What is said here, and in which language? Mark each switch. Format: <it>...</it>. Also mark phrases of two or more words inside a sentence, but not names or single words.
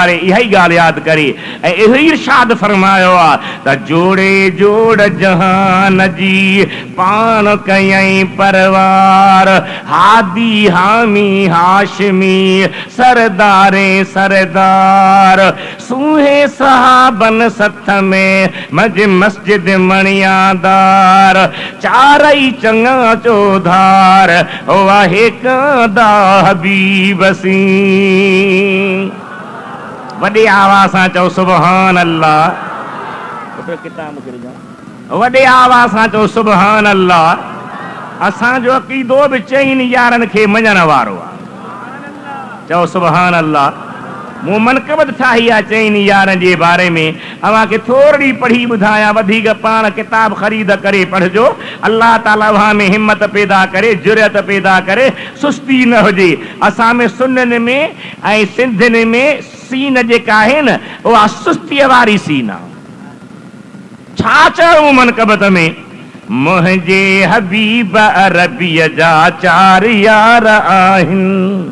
<sd>अलैह इहा ही गाल याद करे ऐं इहो ही इरशाद फरमायो आ त जोड़े जोड़ जहान जी पान कयई परवार, हादी हामी हाशमी सरदारे सरदार, सूहे सहाबन सथ में मज मस्जिद मणियादार, चारई चंगा चौधार वाहे कादा हबीब सी। वॾे आवाज़ सां चओ</sd> <ar>سبحان الله,</ar> <sd>वॾे आवाज़ सां चओ</sd> <ar>سبحان الله.</ar> <sd>असांजो अक़ीदो बि चइनि यारनि खे मञण वारो आहे, चओ</sd> <ar>سبحان الله.</ar> <sd>मूं मनक़बत ठाही आहे चइनि यारनि जे बारे में, अव्हांखे थोरी पढ़ी ॿुधायां, वधीक पाण किताब ख़रीद करे पढ़जो। अल्लाह ताला वहां में हिम्मत पैदा करे, जुरत पैदा करे, सुस्ती न हुजे। असां में सुन्ननि में ऐं सिंधियुनि में सीन जेका आहे न उहा सुस्तीअ वारी सीन आहे। छा चयूं मनक़बत में, मुंहिंजे हबीब अरबीअ जा चार यार आहिनि।</sd>